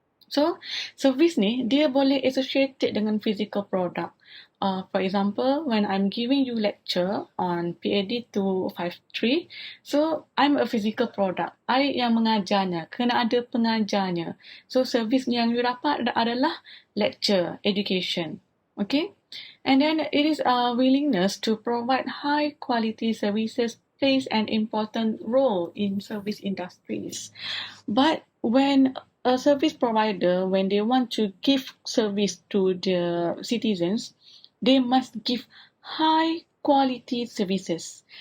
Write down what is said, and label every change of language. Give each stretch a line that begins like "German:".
English: So, service
Malay: ni dia boleh
English: associated
Malay: dengan
English: physical product. For example, when I'm giving you lecture on PAD 253, so I'm a physical product.
Malay: I yang mengajarnya, kena ada pengajarnya.
English: So, service
Malay: yang you dapat adalah
English: lecture, education. Okay? And then it is a willingness to provide high quality services plays an important role in service industries. But when a service provider, when they want to give service to the citizens, they must give high quality services.